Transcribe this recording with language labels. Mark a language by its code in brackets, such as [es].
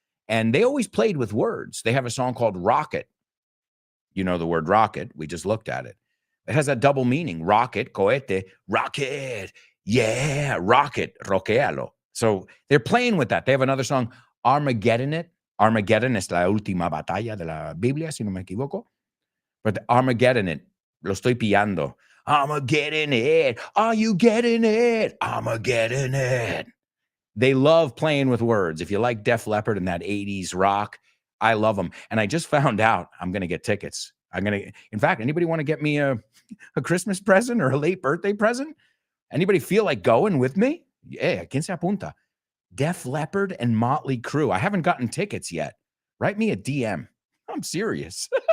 [en] And they always played with words. They have a song called Rocket. You know the word rocket. We just looked at it. It has that double meaning. Rocket, cohete, rocket. Yeah, rocket, roquealo. So they're playing with that. They have another song, Armageddon It. [es] Armageddon es la última batalla de la Biblia, si no me equivoco. [en] But the Armageddon It, [es] lo estoy pillando. [en] Armageddon It. Are you getting it? Armageddon It. They love playing with words. If you like Def Leppard and that 80s rock, I love them. And I just found out I'm going to get tickets. In fact, anybody want to get me a Christmas present or a late birthday present? Anybody feel like going with me? Yeah, [es] quien se apunta? [en] Def Leppard and Motley Crue. I haven't gotten tickets yet. Write me a DM. I'm serious.